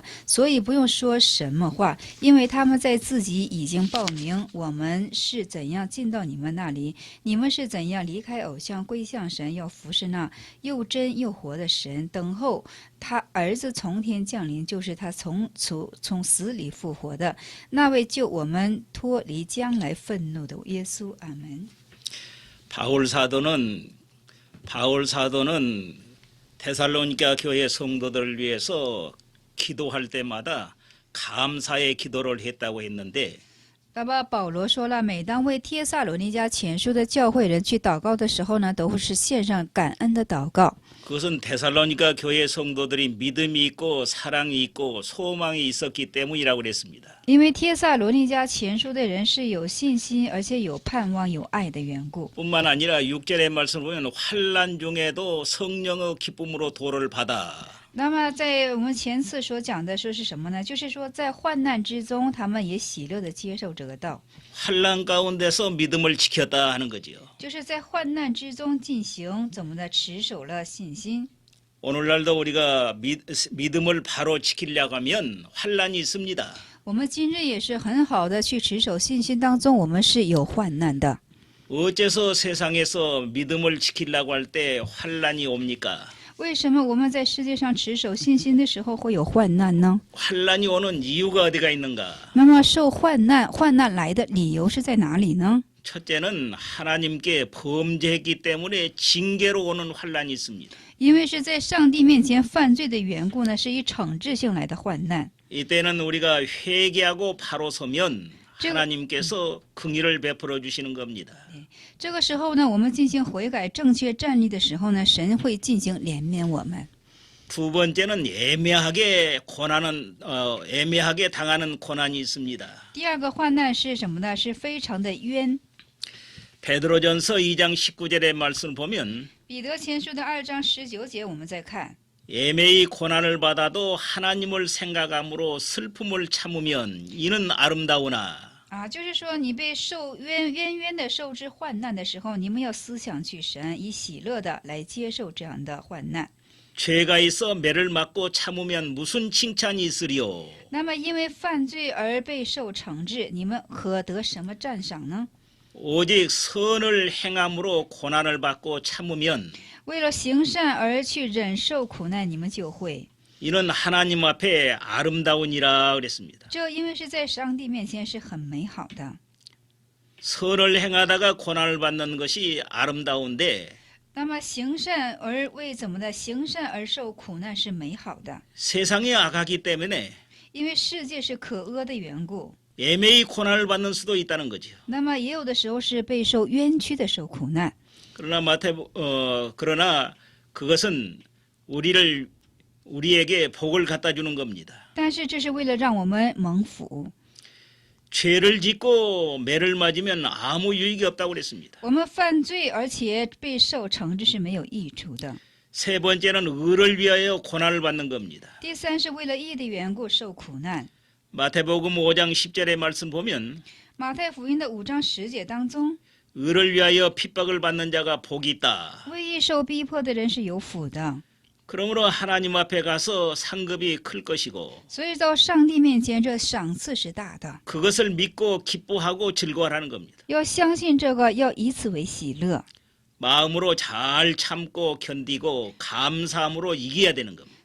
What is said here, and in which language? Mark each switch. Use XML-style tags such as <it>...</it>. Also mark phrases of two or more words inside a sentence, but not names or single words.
<zh>所以不用说什么话，因为他们在自己已经报明我们是怎样进到你们那里，你们是怎样离开偶像归向神，要服侍那又真又活的神，等候他儿子从天降临，就是他从死里复活的那位救我们脱离将来愤怒的耶稣。阿门。</zh> <ko>바울 사도는 데살로니가 교회 성도들을 위해서 기도할 때마다 감사의 기도를 했다고 했는데</ko> <zh>那么保罗说了，每当为帖撒罗尼迦前书的教会人去祷告的时候呢，都是献上感恩的祷告。</zh> <ko>그것은 데살로니가 교회 성도들이 믿음이 있고 사랑이 있고 소망이 있었기 때문이라고 그랬습니다.</ko> <zh>因为帖撒罗尼迦前书的人是有信心，而且有盼望、有爱的缘故。</zh> <ko>뿐만 아니라 6절의 말씀을 보면 환난 중에도 성령의 기쁨으로 도를 받아.</ko> <zh>那么在我们前次所讲的说是什么呢？就是说在患难之中，他们也喜乐的接受这个道，</zh> <ko>환난 가운데서 믿음을 지켰다 하는 거지요.</ko> <zh>就是在患难之中进行怎么的持守了信心。</zh> <ko>오늘날도 우리가 믿음을 바로 지키려고 하면 환난이 있습니다.</ko> <zh>我们今日也是很好的去持守信心当中，我们是有患难的。</zh> <ko>어째서 세상에서 믿음을 지키려고 할 때 환난이 옵니까?</ko> <zh>为什么我们在世界上持守信心的时候会有患难呢？</zh> <ko>환난이 오는 이유가 어디가 있는가?</ko> <zh>那么受患难来的理由是在哪里呢？</zh> <ko>첫째는 하나님께 범죄했기 때문에 징계로 오는 환난이 있습니다.</ko> <zh>因为是在上帝面前犯罪的缘故呢，是以惩治性来的患难。</zh> <ko>이때는 우리가 회개하고 바로 서면 하나님께서 긍휼을 베풀어 주시는 겁니다.</ko> <zh>这个时候呢，我们进行悔改、正确站立的时候呢，神会进行怜悯我们。</zh> <ko>두 번째는 애매하게 당하는 고난이 있습니다.</ko> <zh>第二个患难是什么呢？是非常的冤。</zh> <ko>베드로전서 2장 19절의 말씀을 보면</ko> <zh>彼得前书的2章19节，我们再看。</zh> <ko>애매히 고난을 받아도 하나님을 생각함으로 슬픔을 참으면 이는 아름다우나</ko> <zh>就是说你被冤的受之患难的时候，你们要思想去神，以喜乐的来接受这样的患难。</zh> <ko>죄가 있어 매를 맞고 참으면 무슨 칭찬이 있으리요?</ko> <zh>那么因为犯罪而被受惩治，你们可得什么赞赏呢？</zh> <ko>오직 선을 행함으로 고난을 받고 참으면</ko> <zh>为了行善而去忍受苦难，你们就会。</zh> <ko>이는 하나님 앞에 아름다우니라 그랬습니다.</ko> <zh>这因为是在上帝面前是很美好的。</zh> <ko>선을 행하다가 고난을 받는 것이 아름다운데</ko> <zh>那么行善而为怎么的行善而受苦难是美好的，</zh> <ko>세상이 악하기 때문에</ko> <zh>因为世界是可恶的缘故。</zh> <ko>애매히 고난을 받는 수도 있다는 거죠.</ko> <zh>那么也有的时候是被受冤屈的受苦难。</zh> <ko>그러나 그것은 우리에게 복을 갖다 주는 겁니다.</ko> <zh>但是这是为了让我们蒙福。</zh> <ko>죄를 짓고 매를 맞으면 아무 유익이 없다고 그랬습니다.</ko> <zh>我们犯罪而且被受惩治是没有益处的。</zh> <ko>세 번째는 의를 위하여 고난을 받는 겁니다.</ko> <zh>第三是为了义的缘故受苦难。</zh> <ko>마태복음 5장 10절의 말씀 보면</ko> <zh>马太福音的5章10节当中，</zh> <ko>의를 위하여 핍박을 받는 자가 복이 있다.</ko> <zh>为义受逼迫的人是有福的。</zh> <ko>그러므로 하나님 앞에 가서 상급이 클 것이고</ko> <zh>所以到上帝面前，这赏赐是大的。</zh> <ko>그것을 믿고 기뻐하고 즐거워하는 겁니다.</ko> <zh>要相信这个，要以此为喜乐。</zh> <ko>마음으로 잘 참고 견디고 감사함으로 이겨야 되는 겁니다.</ko>